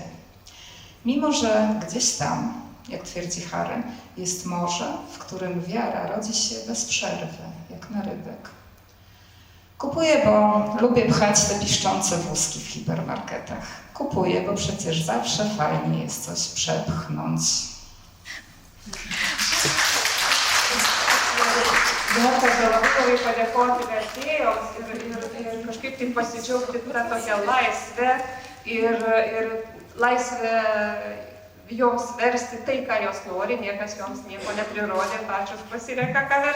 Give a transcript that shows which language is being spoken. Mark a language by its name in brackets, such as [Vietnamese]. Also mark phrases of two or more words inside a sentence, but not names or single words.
[Polish] Mimo że gdzieś tam, jak twierdzi Harry, jest morze, w którym wiara rodzi się bez przerwy, jak na rybek. Kupuję, bo lubię pchać te piszczące wózki w hipermarketach. Kupuję, bo przecież zawsze fajnie jest coś przepchnąć. [Lithuanian] Dar kartą labai noriu padėkoti vertėjoms ir kažkaip taip pasidžiaugti tą tokią laisvę ir laisvę joms versti tai, ką jos nori, niekas joms nieko neprirodė, pačios pasirenka, ką versti.